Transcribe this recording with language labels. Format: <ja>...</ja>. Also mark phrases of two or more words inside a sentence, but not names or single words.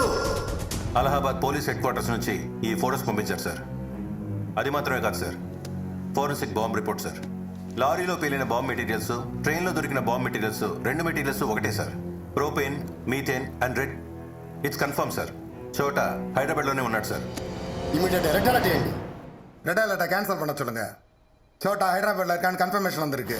<te>అలహాబాద్ పోలీస్ హెడ్ క్వార్టర్స్ నుంచి ఈ ఫోటోస్ పంపించారు సార్. అది మాత్రమే కాదు సార్,</te> <en>forensic bomb report sir.</en> <te>లారీలో పేలిన</te> <en>bomb materials,</en> <te>ట్రైన్లో దొరికిన</te> <en>bomb materials,</en> <te>2 మెటీరియల్స్ ఒకటే సార్.</te> <en>Propane, methane and red. It's confirm sir.</en> <te>చోట హైదరాబాద్లోనే ఉన్నాడు సార్.</te> <en>immediate red alert</en> <ta>ஏண்டி?</ta> <en>red alert cancel</en> <ta>பண்ண சொல்லுங்க. சோட்டா ஹைதராபாத்ல இருக்கான்னு கன்ஃபர்மேஷன் வந்திருக்கு.</ta>